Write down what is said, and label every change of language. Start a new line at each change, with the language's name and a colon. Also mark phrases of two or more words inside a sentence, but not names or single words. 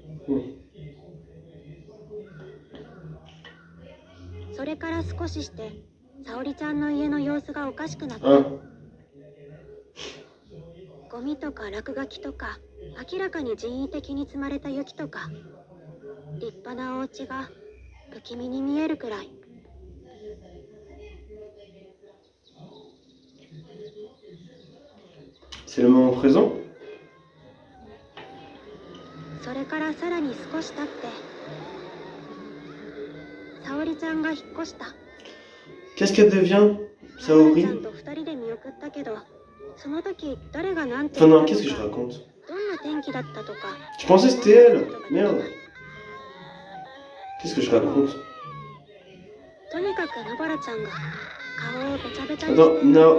Japanese: それから少しして沙織ちゃんの家の様子がおかしくなった。ゴミとか落書きとか明らかに人為的に積まれた雪とか立派なお家が不気味に見えるくらい。
French: C'est le moment présent?
Japanese: それからさらに少し経って沙織ちゃんが引っ越した。
French: Qu'est-ce qu'elle devient, Saori? Enfin non, qu'est-ce que je raconte? Je pensais que c'était elle. Merde. Qu'est-ce que je raconte? Attends, non.